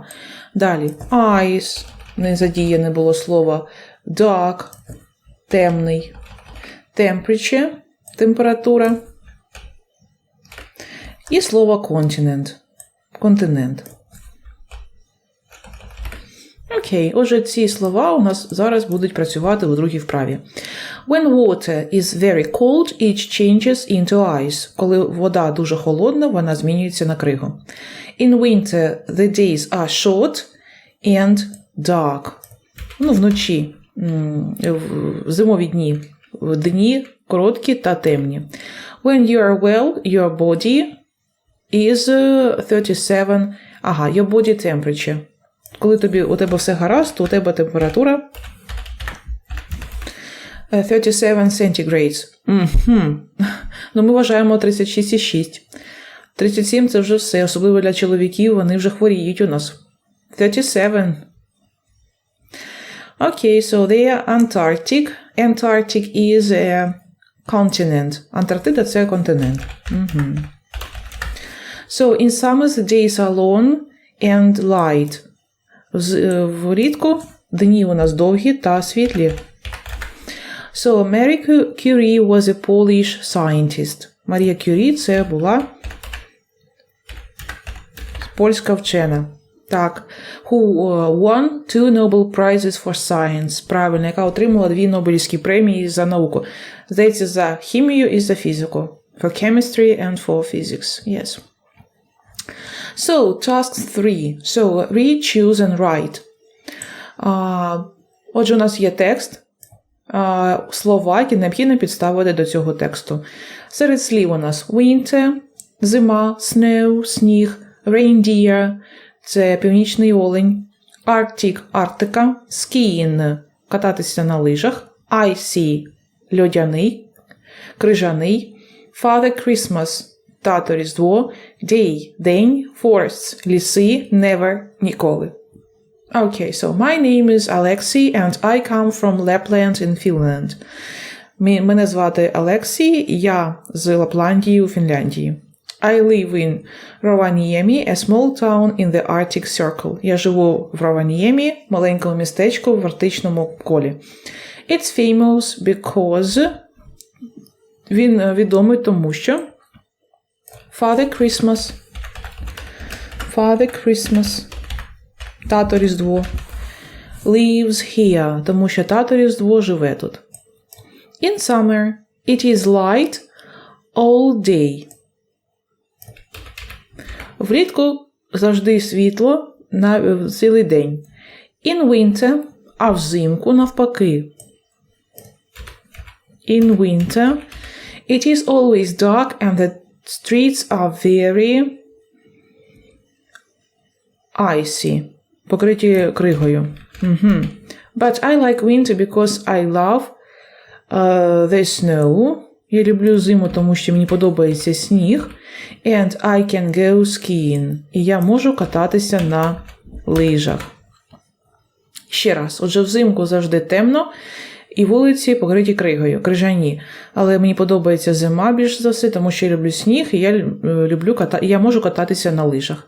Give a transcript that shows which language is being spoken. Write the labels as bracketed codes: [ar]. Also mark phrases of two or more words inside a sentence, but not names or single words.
[uk] Далі, ice, не задіяне було слово, dark, темний, temperature, температура, і слово continent, континент. Окей, отже, ці слова у нас зараз будуть працювати у другій вправі. [en] When water is very cold, it changes into ice. [uk] Коли вода дуже холодна, вона змінюється на кригу. [en] In winter, the days are short and dark. [uk] Вночі, в зимові дні. Дні короткі та темні. [en] When you are well, your body is 37. Your body temperature. [uk] Коли у тебе все гаразд, то у тебе температура 37 centigrades. Ми вважаємо 36,6. 37 – це вже все, особливо для чоловіків, вони вже хворіють у нас. 37. Окей, [en] so they are Antarctic. Antarctic is a continent. [uk] Антарктида – це континент. [en] So, in summer the days are long and light. [uk] Влітку дні у нас довгі та світлі. [en] So, Marie Curie was a Polish scientist. [uk] Марія Кюрі – це була польська вчена. Так. [en] Who won 2 Nobel Prizes for Science. [uk] Правильно, яка отримала 2 Нобелівські премії за науку. Здається, за хімію і за фізику. [en] For chemistry and for physics. Yes. So, task 3. So, read, choose and write. [uk] Отже, у нас є текст. Слова, які необхідно підставити до цього тексту. Серед слів у нас winter, зима, snow, сніг, reindeer, це північний олень, Arctic, Арктика, skiing, кататися на лижах, icy, льодяний, крижаний, Father Christmas, тато Різдво, day, день, forests, ліси, never, ніколи. [en] Okay, so my name is Alexei and I come from Lapland in Finland. [uk] Мене звати Алексій, я з Лапландії у Фінляндії. [en] I live in Rovaniemi, a small town in the Arctic Circle. [uk] Я живу в Рованіємі, маленькому містечку в арктичному колі. [en] It's famous because [uk] він відомий тому, що Father Christmas, тато Різдво, [en] lives here, [uk] тому що тато Різдво живе тут. [en] In summer, it is light all day. [uk] Влітку завжди світло на цілий день. [en] In winter, [uk] а взимку навпаки. [en] In winter, it is always dark and the streets are very icy. [uk] Покриті кригою. [en] But I like winter because I love the snow. [uk] Я люблю зиму, тому що мені подобається сніг. [en] And I can go skiing. [uk] І я можу кататися на лижах. Ще раз. Отже, взимку завжди темно. І вулиці покриті кригою, крижані. Але мені подобається зима більш за все, тому що я люблю сніг, і я можу кататися на лижах.